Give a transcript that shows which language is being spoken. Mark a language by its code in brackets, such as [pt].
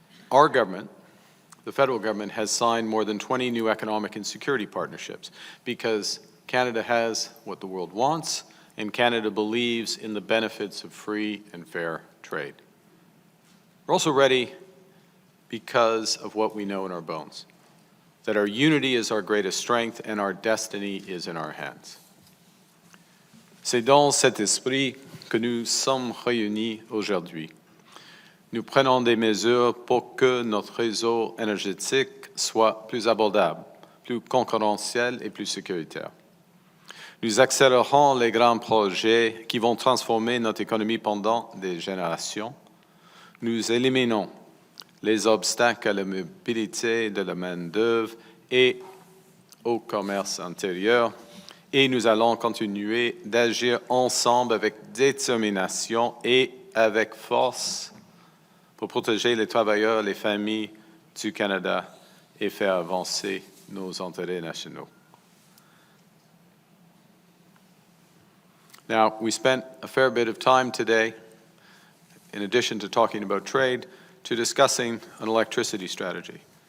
[en] Our government, the federal government, has signed more than 20 new economic and security partnerships because Canada has what the world wants, and Canada believes in the benefits of free and fair trade. We're also ready because of what we know in our bones, that our unity is our greatest strength and our destiny is in our hands. [fr] C'est dans cet esprit que nous sommes réunis aujourd'hui. Nous prenons des mesures pour que notre réseau énergétique soit plus abordable, plus concurrentiel et plus sécuritaire. Nous accélérons les grands projets qui vont transformer notre économie pendant des générations. Nous éliminons les obstacles à la mobilité de la main-d'œuvre et au commerce intérieur. Et nous allons continuer d'agir ensemble avec détermination et avec force pour protéger les travailleurs, les familles du Canada et faire avancer nos intérêts nationaux. [en] Now, we spent a fair bit of time today, in addition to talking about trade, to discussing an electricity strategy.